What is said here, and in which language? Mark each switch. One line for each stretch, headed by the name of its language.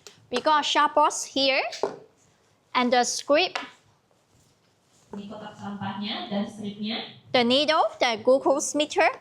English: We got a sharp box here, and the script,
Indonesian: Ini kotak sampahnya dan stripnya,
English: the needle, the glucose meter.